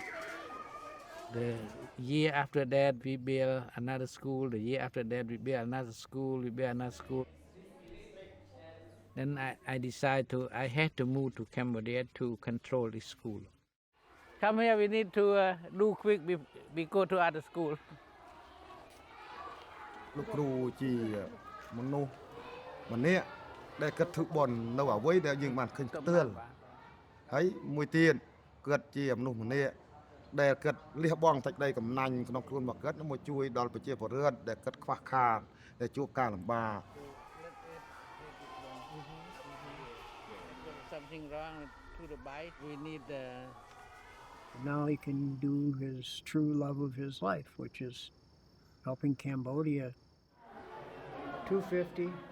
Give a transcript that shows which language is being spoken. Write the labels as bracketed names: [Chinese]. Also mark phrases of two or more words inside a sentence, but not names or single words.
[English] The year after that, we build another school. The year after that, we build another school. We build another school. Then I decided I had to move to Cambodia to control the school. Come here, we need to do quick. We go to other school. [Khmer] លោកគ្រូជាមនុស្សម្នាក់ដែលគិតធ្វើបន់នៅអ្វីដែលយើងបានឃើញផ្ទាល់ហើយមួយទៀតគាត់ជាមនុស្សម្នាក់ដែលគិតលះបង់តិចដីកំណាញ់ក្នុងខ្លួនមកគាត់មកជួយដល់ប្រជាពលរដ្ឋដែលគិតខ្វះខាតដែលជួបការលំបាក [English] Something wrong to the bike. We need Now he can do his true love of his life, which is helping Cambodia. 250.